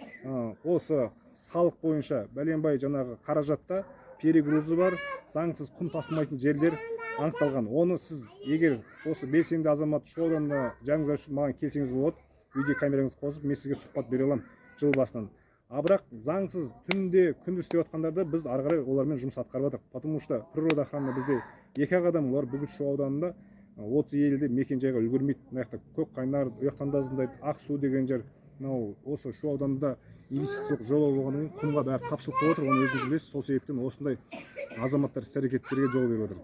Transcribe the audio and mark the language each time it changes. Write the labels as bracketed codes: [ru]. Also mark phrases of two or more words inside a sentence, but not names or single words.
[kk] Осы салық бойынша бәленбай жаңағы қаражатта перегрузы бар, заңсыз құм тасымайтын жерлер анықталған. Оны сіз егер осы белсенді азамат шу ауданына жаныңыз ашып маған келсеңіз болады, видео камераңызды қосып, мен сізге сұхбат бере аламын жыл басынан. Бірақ заңсыз түнде күндіз істеп жатқандарды біз ары қарай олармен жұмыс атқарып жатырмыз. [ru] Потому что природа охрана [kk] бізде 2 адам, олар бүгін шу ауданында 30 елді мекен жайға үлгермейді. Мына жақта көк қайнар, ұяқтан да азындайды, Ақсу деген жер. Мынау осы шу ауданында инвестициялық жоба болғаннан кейін құмға бәрі тапшылық болып отыр, оны өзіңіз білесіз. Сол себептен осындай азаматтар іс-әрекеттерге жол беріп отыр.